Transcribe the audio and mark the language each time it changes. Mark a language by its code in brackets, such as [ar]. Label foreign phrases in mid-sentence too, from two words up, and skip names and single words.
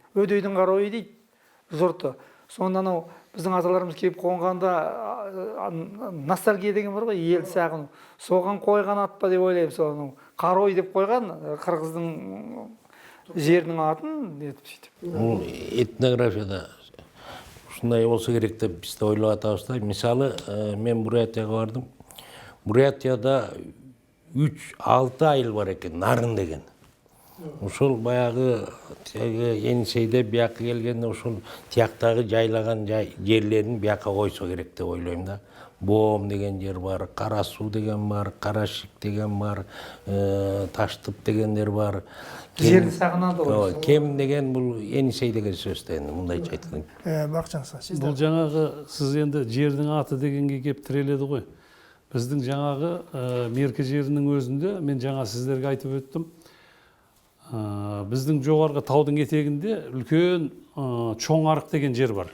[kk] Өдейдің Қаройы дейді жұрты. Сонда анау біздің аталарымыз келіп қонғанда ностальгия деген бар ғой, ел сағыну. Соған қойған ат па деп ойлаймын, сол Қарой деп қойған қырғыздың жерінің атын етіп сөйтіп. [ky] Этнографияда ушундай болсо керек деп биз да ойлоп атабыз да. Мисалы, мен Бурятияга бардым. Бурятияда 3-6 айыл бар экен, нарын деген. Ошол баягы Енисейде бияка келгенде ошол тияктагы жайлаган жерлерин бияка койсо керек деп ойлойм да. Боом деген жер бар, Кара Суу деген бар, Карашик деген бар, Таштып дегендер бар. [kk] Жерді сағынады ғой. [ky] Кем деген бул Енисей деген сөз да енді мындайча айтканда. [kk] Бақытжан сіз Бұл жаңағы сіз енді жердің аты дегенге кеп тіреледі ғой. Біздің жаңағы меркі жерінің өзінде мен жаңа сіздерге айтып өттім. Біздің жоғарғы таудың етегінде үлкен Чоң Арық деген жер бар.